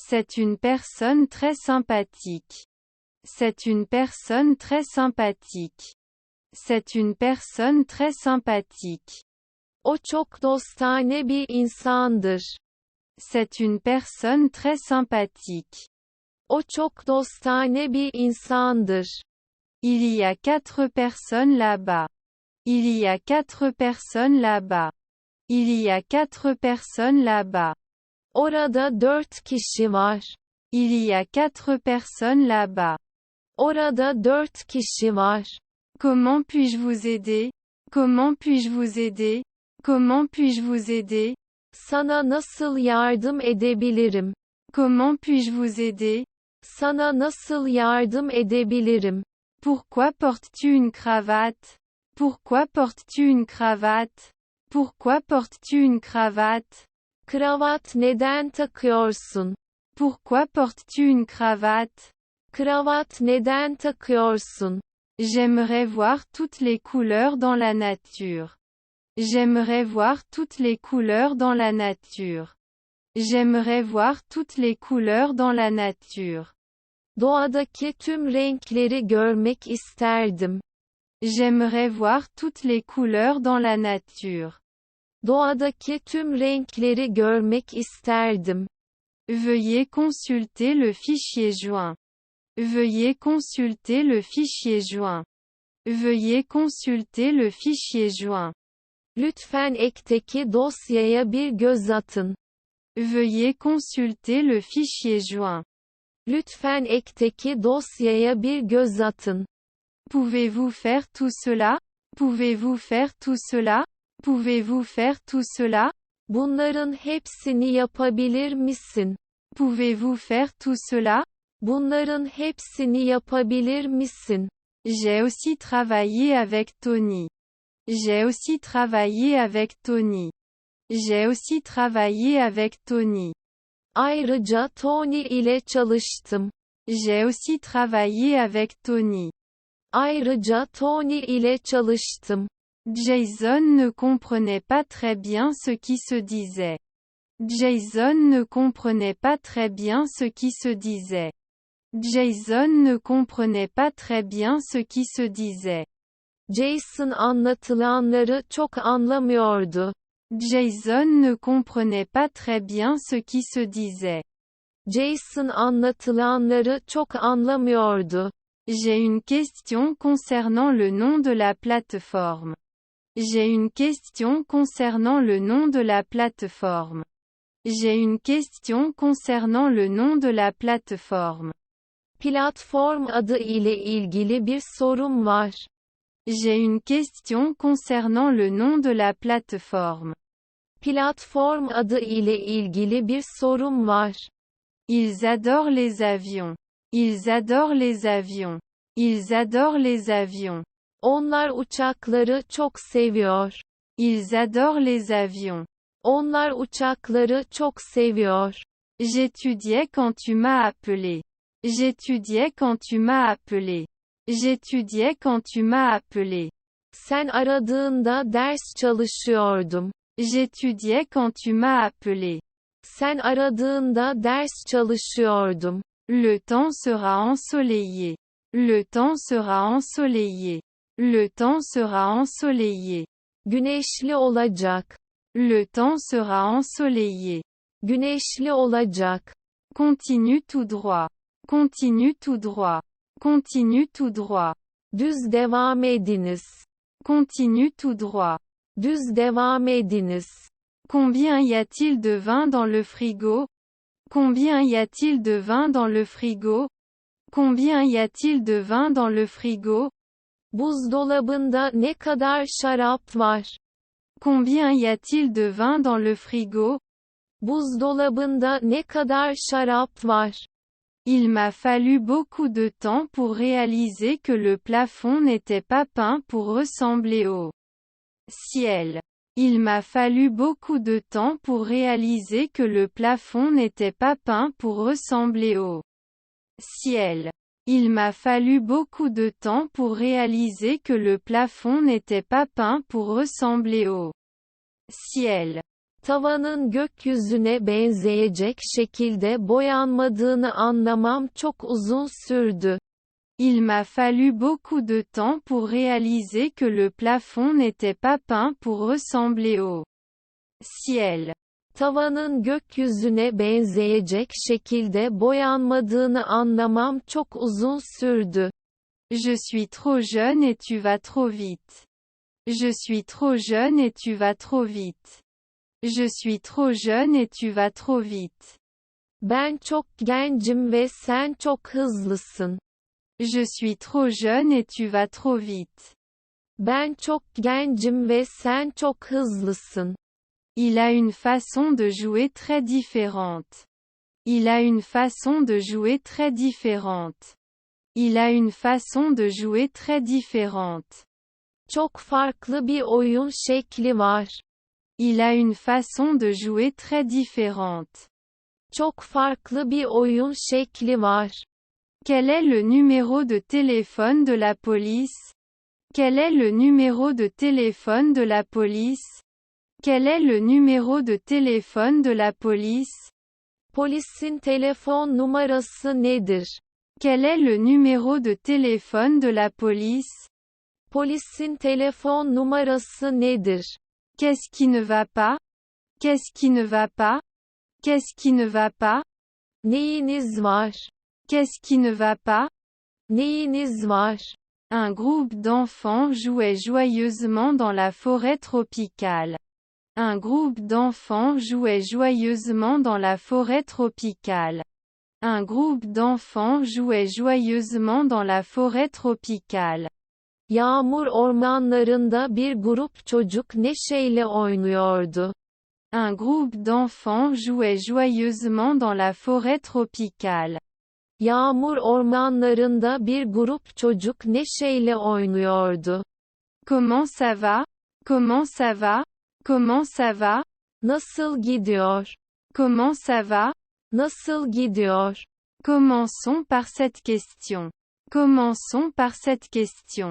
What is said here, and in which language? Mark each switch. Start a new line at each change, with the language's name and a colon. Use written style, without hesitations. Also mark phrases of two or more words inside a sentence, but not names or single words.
French: C'est une personne très sympathique. C'est une personne très sympathique. C'est une personne très sympathique.
Turkish: O çok dostane bir insandır.
French: C'est une personne très sympathique.
Turkish: O çok dostane bir insandır.
French: Il y a 4 personnes là-bas. Il y a 4 personnes là-bas. Il y a 4 personnes là-bas.
Turkish: Orada 4 kişi var.
French: Il y a 4 personnes là-bas.
Turkish: Orada 4 kişi var.
French: Comment puis-je vous aider? Comment puis-je vous aider? Comment puis-je vous aider?
Turkish: Sana nasıl yardım edebilirim?
French: Comment puis-je vous aider?
Turkish: Sana nasıl yardım edebilirim?
French: Pourquoi portes-tu une cravate? Pourquoi portes-tu une cravate? Pourquoi portes-tu une cravate?
Turkish: Kravat neden takıyorsun?
French: Pourquoi portes-tu une cravate?
Turkish: Kravat neden takıyorsun?
French: J'aimerais voir toutes les couleurs dans la nature. J'aimerais voir toutes les couleurs dans la nature. J'aimerais voir toutes les couleurs dans la nature.
Turkish: Doğadaki tüm renkleri görmek isterdim.
French: J'aimerais voir toutes les couleurs dans la nature.
Turkish: Doğadaki tüm renkleri görmek isterdim.
French: Veuillez consulter le fichier joint. Veuillez consulter le fichier joint. Veuillez consulter le fichier joint.
Turkish: Lütfen ekteki dosyaya bir göz atın.
French: Veuillez consulter le fichier joint.
Turkish: Lütfen ekteki dosyaya bir göz atın.
French: Pouvez-vous faire tout cela? Pouvez-vous faire tout cela? Pouvez-vous faire tout cela?
Turkish: Bunların hepsini yapabilir misin?
French: Pouvez-vous faire tout cela?
Turkish: Bunların hepsini yapabilir misin?
French: J'ai aussi travaillé avec Tony. J'ai aussi travaillé avec Tony. J'ai aussi travaillé avec Tony.
Turkish: Ayrıca Tony ile çalıştım.
French: J'ai aussi travaillé avec Tony.
Turkish: Ayrıca Tony ile çalıştım.
French: Jason ne comprenait pas très bien ce qui se disait. Jason ne comprenait pas très bien ce qui se disait. Jason ne comprenait pas très bien ce qui se disait.
Turkish: Jason anlatılanları çok anlamıyordu.
French: Jason ne comprenait pas très bien ce qui se disait.
Turkish: Jason anlatılanları çok anlamıyordu.
French: J'ai une question concernant le nom de la plateforme. J'ai une question concernant le nom de la plateforme. J'ai une question concernant le nom de la plateforme.
Turkish: Platform adı ile ilgili bir sorum var.
French: J'ai une question concernant le nom de la plateforme.
Turkish: Platform adı ile ilgili bir sorum var.
French: Ils adorent les avions. Ils adorent les avions. Ils adorent les avions.
Turkish: Onlar uçakları çok seviyor.
French: Ils adorent les avions.
Turkish: Onlar uçakları çok seviyor.
French: J'étudiais quand tu m'as appelé. J'étudiais quand tu m'as appelé. J'étudiais quand tu m'as appelé.
Turkish: Sen aradığında ders çalışıyordum.
French: J'étudiais quand tu m'as appelé.
Turkish: Sen aradığında ders çalışıyordum.
French: Le temps sera ensoleillé. Le temps sera ensoleillé. Le temps sera ensoleillé.
Turkish: Güneşli olacak.
French: Le temps sera ensoleillé.
Turkish: Güneşli olacak.
French: Continue tout droit. Continue tout droit. Continue tout droit.
Turkish: Düz devam ediniz.
French: Continue tout droit.
Turkish: Düz devam ediniz.
French: Combien y a-t-il de vin dans le frigo? Combien y a-t-il de vin dans le frigo? Combien y a-t-il de vin dans le frigo?
Turkish: Buzdolabında ne kadar şarap var?
French: Combien y a-t-il de vin dans le frigo?
Turkish: Buzdolabında ne kadar şarap var?
French: Il m'a fallu beaucoup de temps pour réaliser que le plafond n'était pas peint pour ressembler au ciel. Il m'a fallu beaucoup de temps pour réaliser que le plafond n'était pas peint pour ressembler au ciel. Il m'a fallu beaucoup de temps pour réaliser que le plafond n'était pas peint pour ressembler au ciel.
Turkish: Tavanın gökyüzüne benzeyecek şekilde boyanmadığını anlamam çok uzun sürdü.
French: Il m'a fallu beaucoup de temps pour réaliser que le plafond n'était pas peint pour ressembler au ciel.
Turkish: Tavanın gökyüzüne benzeyecek şekilde boyanmadığını anlamam çok uzun sürdü.
French: Je suis trop jeune et tu vas trop vite. Je suis trop jeune et tu vas trop vite. Je suis trop jeune et tu vas trop vite.
Turkish: Ben çok gencim ve sen çok hızlısın.
French: Je suis trop jeune et tu vas trop vite.
Turkish: Ben çok gencim ve sen çok hızlısın.
French: Il a une façon de jouer très différente. Il a une façon de jouer très différente. Il a une façon de jouer très différente.
Turkish: Çok farklı bir oyun şekli var.
French: Il a une façon de jouer très différente.
Turkish: Çok farklı bir oyun şekli var.
French: Quel est le numéro de téléphone de la police? Quel est le numéro de téléphone de la police? Quel est le numéro de téléphone de la police?
Turkish: Polisin telefon numarası nedir?
French: Quel est le numéro de téléphone de la police?
Turkish: Polisin telefon numarası nedir?
French: Qu'est-ce qui ne va pas? Qu'est-ce qui ne va pas? Qu'est-ce qui ne va pas?
Turkish: Neyiniz var?
French: Qu'est-ce qui ne va pas?
Turkish: Neyiniz var?
French: Un groupe d'enfants jouait joyeusement dans la forêt tropicale. Un groupe d'enfants jouait joyeusement dans la forêt tropicale. Un groupe d'enfants jouait joyeusement dans la forêt tropicale.
Turkish: Yağmur ormanlarında bir grup çocuk neşeyle oynuyordu.
French: Un groupe d'enfants jouait joyeusement dans la forêt tropicale.
Turkish: Yağmur ormanlarında bir grup çocuk neşeyle oynuyordu.
French: Comment ça va? Comment ça va? Comment ça va?
Turkish: Nasıl gidiyor?
French: Comment ça va?
Turkish: Nasıl gidiyor?
French: Commençons par cette question. Commençons par cette question.